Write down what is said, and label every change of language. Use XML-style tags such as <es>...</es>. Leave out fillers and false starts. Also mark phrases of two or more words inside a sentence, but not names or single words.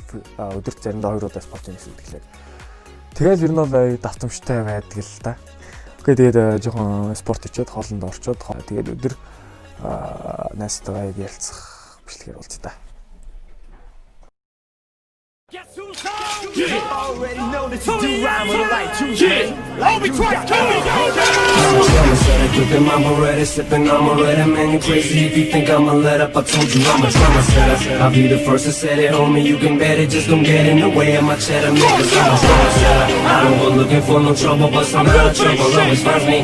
<mn>Өдөрт заримдаа 2 удаа спорт хийх гэсэн. Тэгэл ер нь бол давтамжтай байдаг л та. Тэгээд жоохон спорт хийчихэд хоолнд орчоод тэгээд өдөр найзтайгаа ярилцах бичлэгээр уулзъя та.</mn> <en>already know that you do rhyme with a light too. Homie twice, Tony, go I'ma set it, gripping my Beretta, sipping on Beretta. Man, you crazy if you think I'ma let up. I told you I'm a drama setter. I'll be the first to set it, homie. You can bet it, just don't get in the way of my cheddar. Niggas, I'm a drama setter. I don't go looking for no trouble, but somehow trouble always finds me.</en>